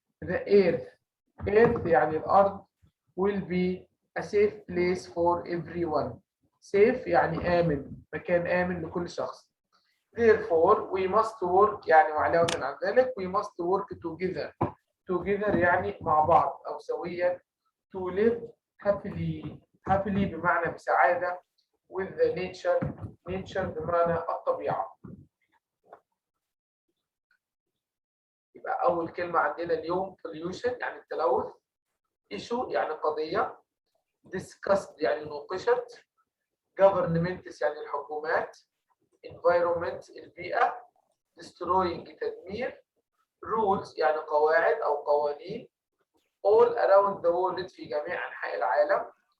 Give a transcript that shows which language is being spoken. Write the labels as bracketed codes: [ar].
[en] the earth [ar] يعني الأرض [en] will be a safe place for everyone. [ar] safe يعني آمن، مكان آمن لكل شخص. [en] therefore we must work [ar] يعني وعلاوة عن ذلك [en] we must work together [ar] يعني مع بعض أو سويا. [en] to live happily [ar] بمعنى بسعادة. [en] with the nature [ar] بمعنى الطبيعة. يبقى أول كلمة عندنا اليوم pollution يعني التلوث. issue يعني قضية. discussed يعني نوقشت. governments يعني الحكومات. environment البيئة. destroying تدمير، rules يعني قواعد أو قوانين، [en] all around the world [ar] في جميع أنحاء العالم.